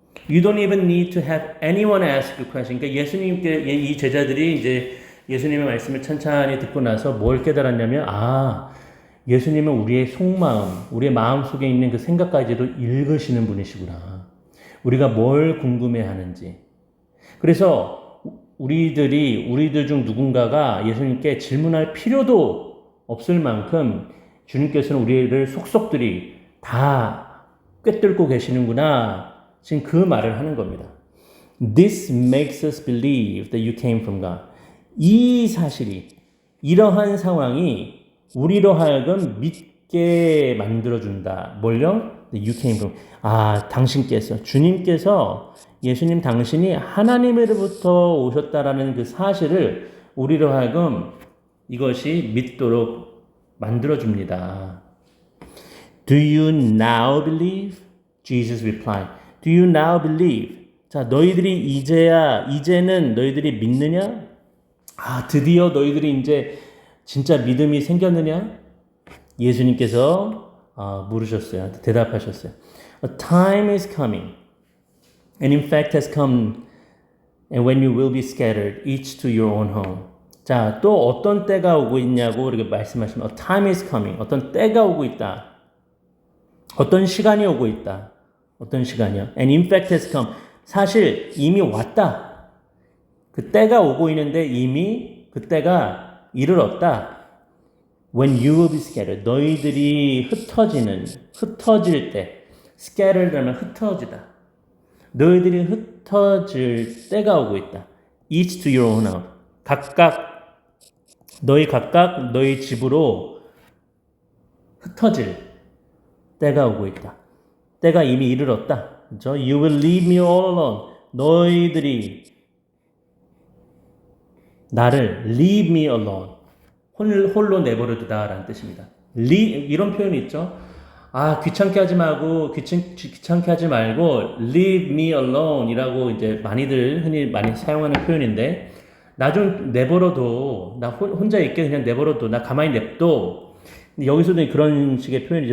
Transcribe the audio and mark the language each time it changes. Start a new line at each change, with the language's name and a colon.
English: You don't even need to have anyone ask you question.
Korean: 그러니까 예수님께 이 제자들이 이제 예수님의 말씀을 찬찬히 듣고 나서 뭘 깨달았냐면 예수님은 우리의 속마음, 우리의 마음 속에 있는 그 생각까지도 읽으시는 분이시구나. 우리가 뭘 궁금해하는지. 그래서 우리들 중 누군가가 예수님께 질문할 필요도 없을 만큼 주님께서는 우리를 속속들이 다 꿰뚫고 계시는구나. 지금 그 말을 하는 겁니다.
English: This makes us believe that you came from God.
Korean: 이 사실이, 이러한 상황이 우리로 하여금 믿게 만들어준다. 뭘요?
English: That you came from.
Korean: 주님께서 예수님 당신이 하나님으로부터 오셨다라는 그 사실을 우리로 하여금 이것이 믿도록 만들어줍니다.
English: Do you now believe? Jesus replied. Do you now believe?
Korean: 자, 이제는 너희들이 믿느냐? 드디어 너희들이 이제 진짜 믿음이 생겼느냐? 예수님께서 물으셨어요. 대답하셨어요.
English: A time is coming. And in fact has come, and when you will be scattered, each to your own home.
Korean: 자, 또 어떤 때가 오고 있냐고 이렇게 말씀하시면,
English: a time is coming.
Korean: 어떤 때가 오고 있다. 어떤 시간이 오고 있다. 어떤 시간이요?
English: And in fact has come.
Korean: 사실 이미 왔다. 그 때가 오고 있는데 이미 그 때가 이르렀다.
English: When you will be scattered.
Korean: 너희들이 흩어질 때. scattered 하면 흩어지다. 너희들이 흩어질 때가 오고 있다.
English: Each to your own house.
Korean: 각각 너희 집으로 흩어질 때가 오고 있다. 때가 이미 이르렀다. 그렇죠?
English: You will leave me all alone.
Korean: 너희들이 나를
English: leave me alone.
Korean: 홀로 내버려두다라는 뜻입니다. 이런 표현이 있죠. 귀찮게 하지 말고
English: leave me alone
Korean: 이라고 이제 흔히 많이 사용하는 표현인데, 나 좀 내버려둬. 나 혼자 있게 그냥 내버려둬. 나 가만히 냅둬. 여기서도 그런 식의 표현이죠.